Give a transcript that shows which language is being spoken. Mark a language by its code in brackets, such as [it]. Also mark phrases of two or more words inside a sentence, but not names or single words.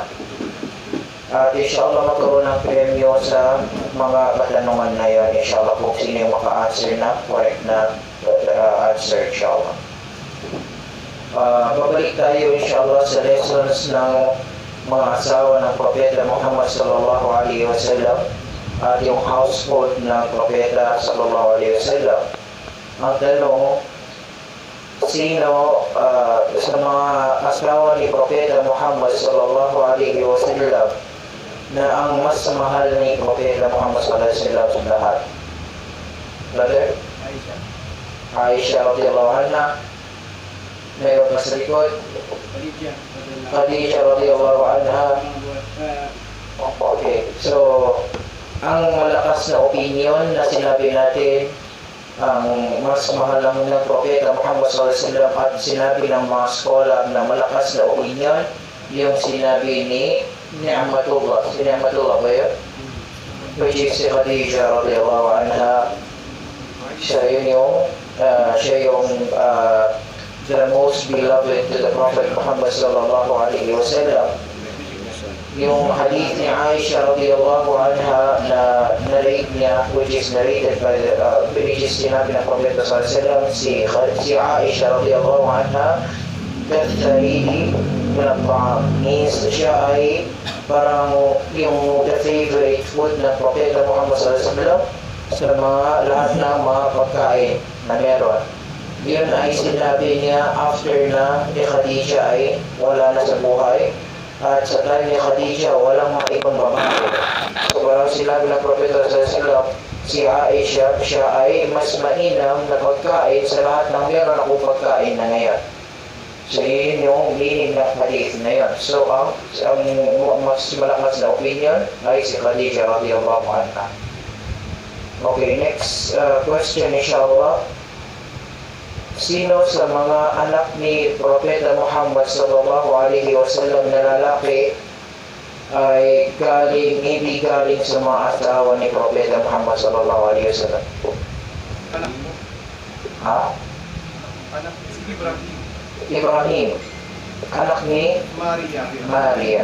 [tl] At inshallah magkaroon ng premyo sa mga katanungan na yan inshallah kung sino yung maka-answer na correct na answer inshallah. Babalik tayo inshallah sa lessons ng mga asawa ng Propeta Muhammad [ar] صلى الله عليه وسلم [tl] at yung household ng Propeta [ar] صلى الله عليه وسلم. [tl] Ang tanong, sino sa mga asawa ni Propeta Muhammad [ar] صلى الله عليه وسلم [tl] na ang mas mahal ni Propeta Muhammad [ar] صلى الله عليه وسلم [tl] sa lahat? Brother? [ar] Aisha رضي الله عنها. [tl] Mayroon pa sa likod? [ar] Khadija رضي الله عنها. [tl] Okay, so ang malakas na opinion na sinabi natin, ang mas mahal ng Propeta Muhammad [ar] صلى الله عليه وسلم [tl] at sinabi ng mga scholar na malakas na opinion, yung sinabi ni Ni'matullah. Si Ni'matullah ba yun? Which is si Khadija [ar] رضي الله عنها. [tl] Siya yung [en] the most beloved to the Prophet Muhammad [ar] صلى الله عليه وسلم. [tl] Yung hadith ni Aisha [ar] رضي الله عنها [tl] na narrate niya, [en] which is narrated by which is [tl] sinabi ng Prophet [ar] صلى الله عليه وسلم, [tl] si Aisha [ar] رضي الله عنها كثريده من الطعام, [tl] means siya ay parang yung [en] the favorite food [tl] ng Propeta Muhammad [ar] صلى الله عليه وسلم [tl] sa mga lahat ng mga pagkain na meron. Yun ay sinabi niya after na ni Khadija ay wala na sa buhay, at sa time ni Khadija walang mga ibang babae. So parang sinabi ng Propeta [ar] صلى الله عليه وسلم, [tl] si Aisha, siya ay mas mainam na pagkain sa lahat ng meron akong pagkain na ngayon. So yun yung meaning ng hadith na yun. So ang mas malakas na opinion ay si Khadija [ar] رضي الله عنها. [en] Okay, next question inshallah. [tl] Sino sa mga anak ni Propeta Muhammad [ar] صلى الله عليه وسلم [tl] na lalaki ay hindi galing sa mga asawa ni Propeta Muhammad [ar] صلى الله عليه وسلم? [tl] Anak mo? Ha? Anak si Ibrahim. Ibrahim. Anak ni Maria.